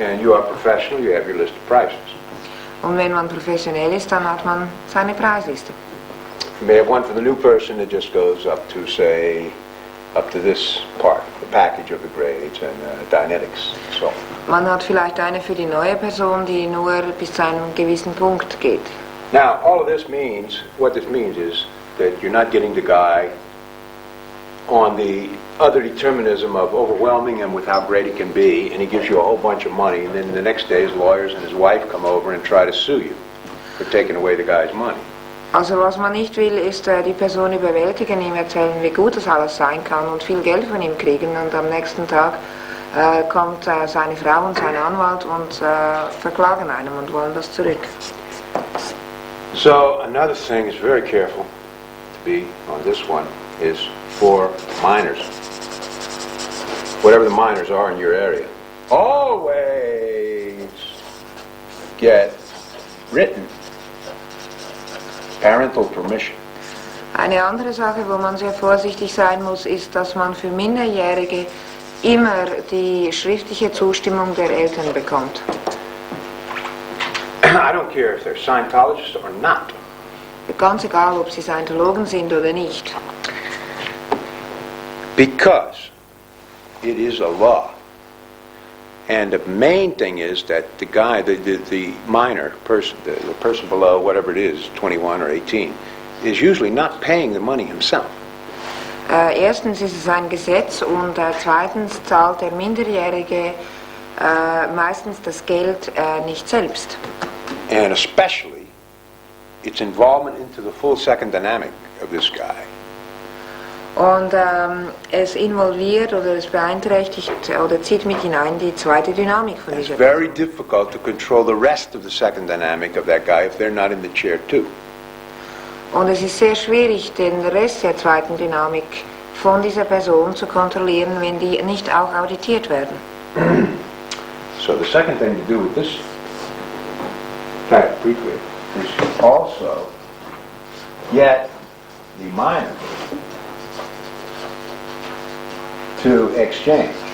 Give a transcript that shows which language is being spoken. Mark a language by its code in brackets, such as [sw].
[en] And you are professional, you have your list of prices. [de] Und wenn man professionell ist, dann hat man seine Preisliste. [en] You may have one for the new person that just goes up to, say, up to this part, the package of the grades and Dianetics. So. [de] Man hat vielleicht eine für die neue Person, die nur bis zu einem gewissen Punkt geht. [en] Now, all of this means, what this means is that you're not getting the guy on the other determinism of overwhelming him with how great he can be, and he gives you a whole bunch of money, and then the next day his lawyers and his wife come over and try to sue you for taking away the guy's money. [de] Also was man nicht will, ist die Person überwältigen, ihm erzählen, wie gut das alles sein kann und viel Geld von ihm kriegen, und am nächsten Tag kommt seine Frau und sein Anwalt und verklagen einem und wollen das zurück. [en] So another thing is very careful to be on this one is for minors. Whatever the minors are in your area, always get written parental permission. [de] Eine andere Sache, wo man sehr vorsichtig sein muss, ist, dass man für Minderjährige immer die schriftliche Zustimmung der Eltern bekommt. [en] I don't care if they're Scientologists or not. [de] Ganz egal, ob sie Scientologen sind oder nicht. [en] Because it is a law. And the main thing is that the guy, the minor person, the person below, whatever it is, 21 or 18, is usually not paying the money himself. [de] Erstens ist es ein Gesetz und zweitens zahlt der Minderjährige meistens das Geld nicht selbst. [en] And especially its involvement into the full second dynamic of this guy. [de] Und es involviert oder es beeinträchtigt oder zieht mit hinein die zweite Dynamik von [en] It's [de] dieser [en] very [de] Person. [en] difficult to control the rest of the second dynamic of that guy if they're not in the chair too. [de] Und es ist sehr schwierig, den Rest der zweiten Dynamik von dieser Person zu kontrollieren, wenn die nicht auch auditiert werden. [en] So the second thing to do with this type of pre-clear is also get the minor to exchange